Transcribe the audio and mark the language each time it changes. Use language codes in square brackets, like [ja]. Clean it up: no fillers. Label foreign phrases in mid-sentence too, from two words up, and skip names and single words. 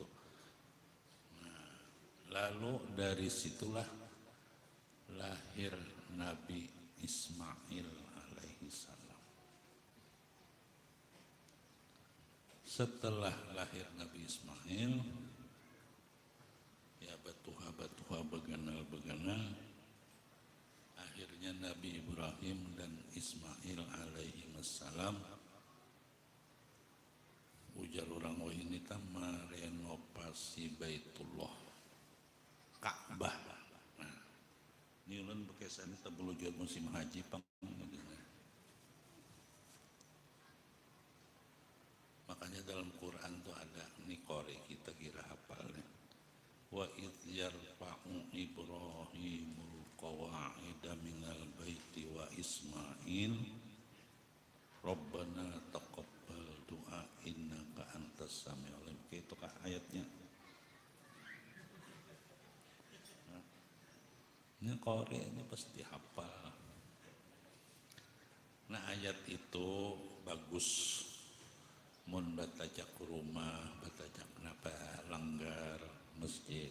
[bjn] Nah, lalu dari situlah lahir Nabi Ismail [ar] عليه السلام. [bjn] Setelah lahir Nabi Ismail, ya batuha beganal, akhirnya Nabi Ibrahim dan Ismail [ar] عليه والسلام [bjn] ujar orang ini merenovasi Baitullah, Ka'bah. Nah, ini ulun bekesan kita belujur musim haji pang. Makanya dalam Quran tuh ada nih kore kita kira hafalnya. [ar] وإذ يرفع إبراهيم القواعد من البيت وإسماعيل ربنا تقبل دعاء إنك أنت السميع العليم. [bjn] Itu kah ayatnya? Ini kore ini pasti hafal. Nah ayat itu bagus. Mun batajak rumah, batajak napa langgar masjid.